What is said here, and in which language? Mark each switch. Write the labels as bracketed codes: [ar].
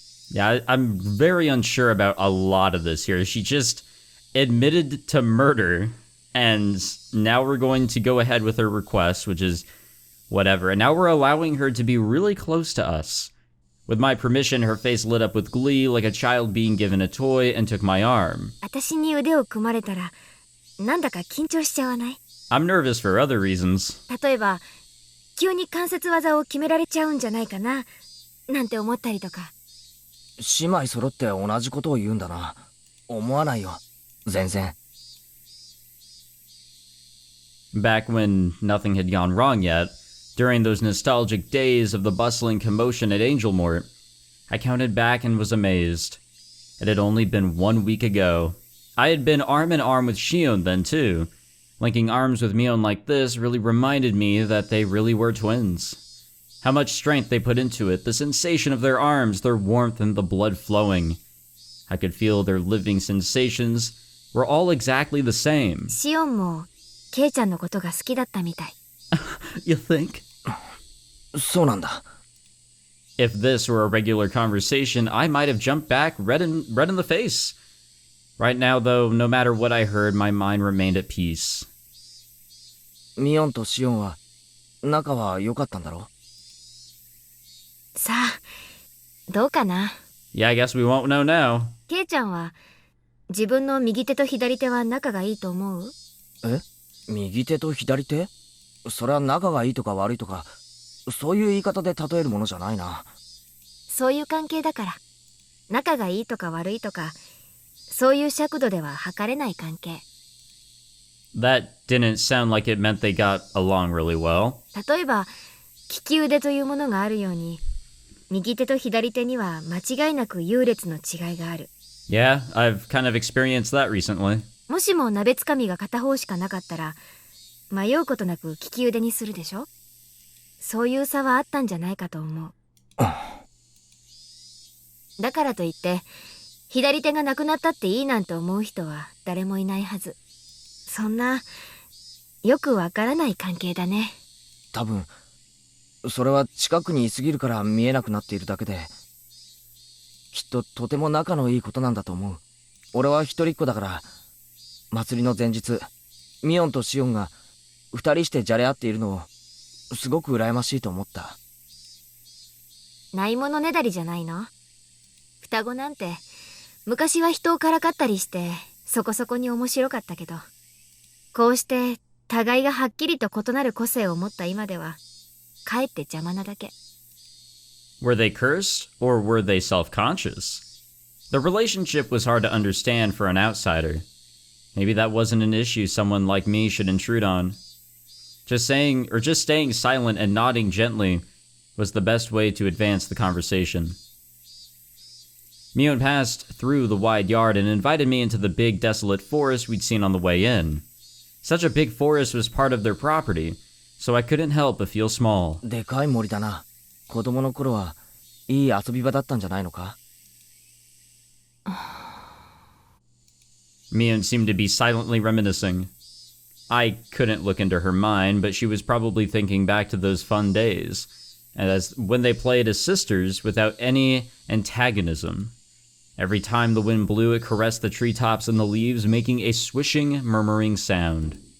[en] Yeah, I'm very unsure about a lot of this here. She just admitted to murder, and now we're going to go ahead with her request, which is whatever. And now we're allowing her to be really close to us. With my permission, her face lit up with glee like a child being given a toy and took my arm. [ja] 私に腕を組まれたらなんだか緊張しちゃわない？ [en] I'm nervous for other reasons. [ja] 例えば急に関節技を決められちゃうんじゃないかななんて思ったりとか。姉妹揃って同じことを言うんだな。思わないよ。全然。 [en] Back when nothing had gone wrong yet, during those nostalgic days of the bustling commotion at Angelmort, I counted back and was amazed. It had only been 1 week ago. I had been arm in arm with Shion then too. Linking arms with Mion like this really reminded me that they really were twins. How much strength they put into it, the sensation of their arms, their warmth and the blood flowing. I could feel their living sensations were all exactly the same. [ja] シオンもケイちゃんのことが好きだったみたい。 [en] You think? [ja] そうなんだ。 [en] If this were a regular conversation, I might have jumped back red in the face. Right now, though, no matter what I heard, my mind remained at peace. [ja] ミオンとシオンは仲は良かったんだろ？さあ、どうかな。 [en] Yeah, I guess we won't know now. [ja] ケイちゃんは自分の右手と左手は仲がいいと思う？え？右手と左手？それは仲がいいとか悪いとか、そういう言い方で例えるものじゃないな。そういう関係だから。仲がいいとか悪いとか、そういう尺度では測れない関係。 [en] That didn't sound like it meant they got along really well. [ja] 例えば、利き腕というものがあるように、右手と左手には間違いなく優劣の違いがある。 [en] Yeah, I've kind of experienced that recently. [ja] もしも鍋つかみが片方しかなかったら、迷うことなく利き腕にするでしょ？そういう差はあったんじゃないかと思う。だからといって、左手がなくなったっていいなんて思う人は誰もいないはず。そんな、よくわからない関係だね。多分、それは近くにいすぎるから見えなくなっているだけで、きっととても仲のいいことなんだと思う。俺は一人っ子だから、祭りの前日、ミオンとシオンが二人してじゃれ合っているのを、すごく羨ましいと思った。ないものねだりじゃないの？双子なんて、昔は人をからかったりして、そこそこに面白かったけど、こうして互いがはっきりと異なる個性を持った今では、かえって邪魔なだけ。 [en] Were they cursed, or were they self-conscious? The relationship was hard to understand for an outsider. Maybe that wasn't an issue someone like me should intrude on. Just staying silent and nodding gently was the best way to advance the conversation. Mion passed through the wide yard and invited me into the big desolate forest we'd seen on the way in. Such a big forest was part of their property, so I couldn't help but feel small. [ja] でかい森だな。子供の頃はいい遊び場だったんじゃないのか？ [en] Mion seemed to be silently reminiscing. I couldn't look into her mind, but she was probably thinking back to those fun days, and as when they played as sisters without any antagonism. Every time the wind blew, it caressed the treetops and the leaves, making a swishing, murmuring sound.